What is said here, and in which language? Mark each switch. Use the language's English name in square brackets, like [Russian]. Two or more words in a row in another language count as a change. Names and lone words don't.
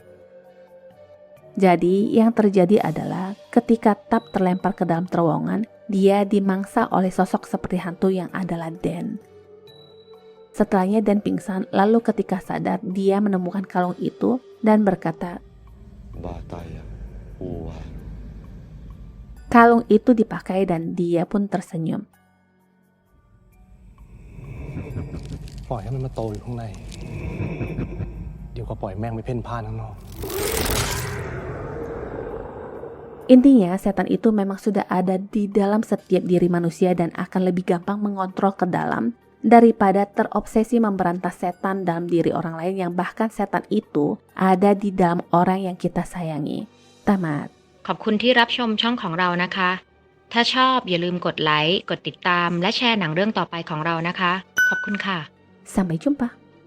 [Indonesian] Jadi, yang terjadi adalah ketika Tap terlempar ke dalam terowongan, dia dimangsa oleh sosok seperti hantu yang adalah Dan. Setelahnya Dan pingsan, lalu ketika sadar, dia menemukan kalung itu dan berkata, Bataya, Uwa. kalung itu dipakai dan dia pun tersenyum. [Thai] ปล่อยให้มันมาโตอยู่ข้างใน เดี๋ยวก็ปล่อยแม่งไปเพ่นพ่านข้างนอก [Indonesian] Intinya, setan itu memang sudah ada di dalam setiap diri manusia dan akan lebih gampang mengontrol ke dalam daripada terobsesi memberantas setan dalam diri orang lain yang bahkan setan itu ada di dalam orang yang kita sayangi. Tamat. [Thai] ขอบคุณที่รับชมช่องของเรานะคะ ถ้าชอบอย่าลืมกดไลค์ กดติดตาม และแชร์หนังเรื่องต่อไปของเรานะคะ ขอบคุณค่ะ [Indonesian] Sampai jumpa.